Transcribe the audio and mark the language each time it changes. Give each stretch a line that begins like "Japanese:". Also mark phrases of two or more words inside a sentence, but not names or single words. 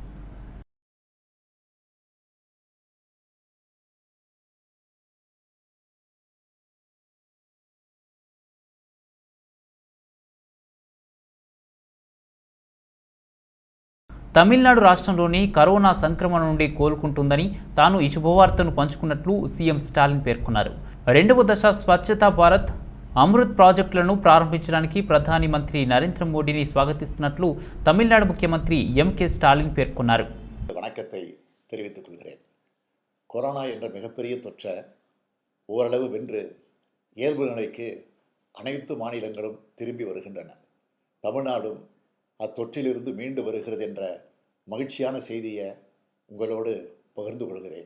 Telugu: తమిళనాడు రాష్ట్రంలోని కరోనా సంక్రమణ నుండి కోలుకుంటుందని తాను ఈ శుభవార్తను పంచుకున్నట్లు సీఎం స్టాలిన్ పేర్కొన్నారు. 2వ దశ స్వచ్ఛతా భారత్ అమృత్ ప్రాజెక్టులను ప్రారంభించడానికి ప్రధాని మంత్రి నరేంద్ర మోడీని స్వాగతిస్తున్నట్లు తమిళనాడు ముఖ్యమంత్రి ఎంకే స్టాలిన్ పేర్కొన్నారు.
Tamil: வணக்கத்தை தெரிவித்துக் கொள்கிறேன். கொரோனா என்ற மிகப்பெரிய தொற்றை ஓரளவு வென்று இயல்பு நிலைக்கு அனைத்து மாநிலங்களும் திரும்பி வருகின்றன. தமிழ்நாடும் அத்தொற்றிலிருந்து மீண்டு வருகிறது என்ற மகிழ்ச்சியான செய்தியை உங்களோடு பகிர்ந்து கொள்கிறேன்.